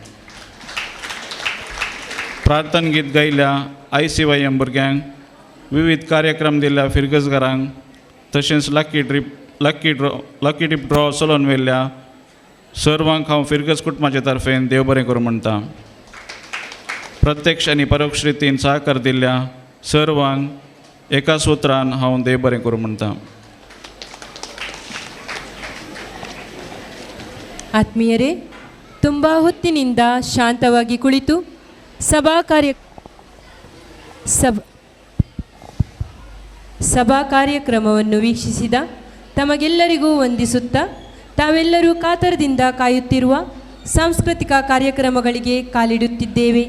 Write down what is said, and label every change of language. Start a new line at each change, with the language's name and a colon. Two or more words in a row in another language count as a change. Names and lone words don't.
Konkani: प्रार्थन गीत गायल्या ICYM भुरग्यांक, विविध कार्यक्रम दिल्ल्या फिरगजकारांक, तशेंच लकी टीप ड्रॉ चलोवन व्हेल्ल्या सर्वांक हांव फिरगज कुटुंबाच्या तर्फेन देव बरें करूं म्हणटा. प्रत्यक्ष आनी परोक्ष रितीन सहकार दिल्ल्या सर्वांक एका सुत्रान हांव देव बरें करूं म्हणटा.
Kannada: ಆತ್ಮೀಯರೇ, ತುಂಬ ಹೊತ್ತಿನಿಂದ ಶಾಂತವಾಗಿ ಕುಳಿತು ಸಭಾ ಕಾರ್ಯಕ್ರಮವನ್ನು ವೀಕ್ಷಿಸಿದ ತಮಗೆಲ್ಲರಿಗೂ ವಂದಿಸುತ್ತಾ ತಾವೆಲ್ಲರೂ ಕಾತರದಿಂದ ಕಾಯುತ್ತಿರುವ ಸಾಂಸ್ಕೃತಿಕ ಕಾರ್ಯಕ್ರಮಗಳಿಗೆ ಕಾಲಿಡುತ್ತಿದ್ದೇವೆ.